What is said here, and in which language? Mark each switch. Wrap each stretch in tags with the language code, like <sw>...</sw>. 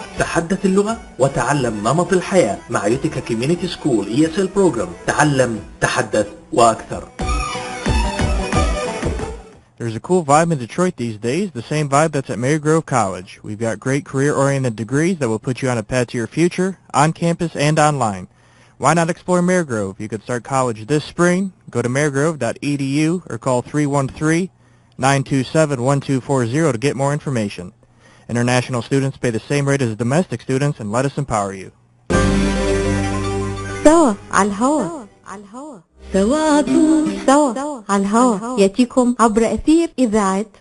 <ar>تحدث اللغة وتعلم نمط الحياة مع يوتيكا كوميونيتي سكول ESL بروجرام. تعلم، تحدث وأكثر.</ar> <en>There's a cool vibe in Detroit these days, the same vibe that's at Marygrove College. We've got great career-oriented degrees that will put you on a path to your future, on campus and online. Why not explore Marygrove? You could start college this spring. Go to marygrove.edu or call 313-927-1240 to get more information. International students pay the same rate as domestic students, and let us empower you.</en> <ar>سوا على الهوا سوا على الهوا يأتيكم عبر أثير إذاعة</ar>